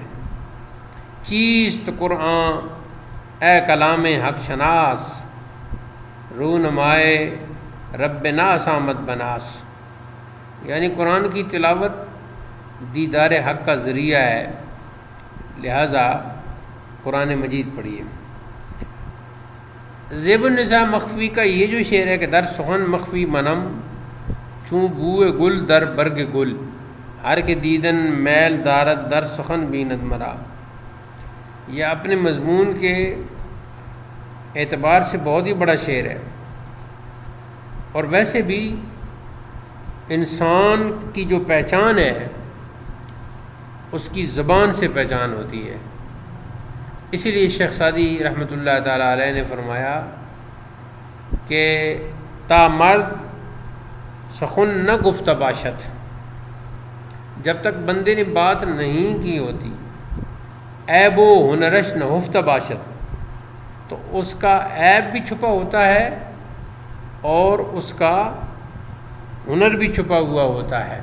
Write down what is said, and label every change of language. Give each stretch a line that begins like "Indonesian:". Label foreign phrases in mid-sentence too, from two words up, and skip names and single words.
Persian: چیست قرآن اے کلام حق شناس، رونمائے رب ناس آمد بناس،
Urdu: یعنی قرآن کی تلاوت دیدار حق کا ذریعہ ہے، لہذا قرآن مجید پڑھیے۔ زیب النساء مخفی کا یہ جو شعر ہے کہ
Persian: در سخن مخفی منم، چوں بوئے گل در برگ گل، ہر کے دیدن میل دارت در سخن بیند مرا،
Urdu: یہ اپنے مضمون کے اعتبار سے بہت ہی بڑا شعر ہے۔ اور ویسے بھی انسان کی جو پہچان ہے اس کی زبان سے پہچان ہوتی ہے، اسی لیے شیخ سعدی رحمۃ اللہ تعالیٰ علیہ نے فرمایا کہ
Persian: تا مرد سخن نہ گفت باشد،
Urdu: جب تک بندے نے بات نہیں کی ہوتی،
Persian: عیب و ہنرش نہ ہفت باشد،
Urdu: تو اس کا عیب بھی چھپا ہوتا ہے اور اس کا ہنر بھی چھپا ہوا ہوتا ہے۔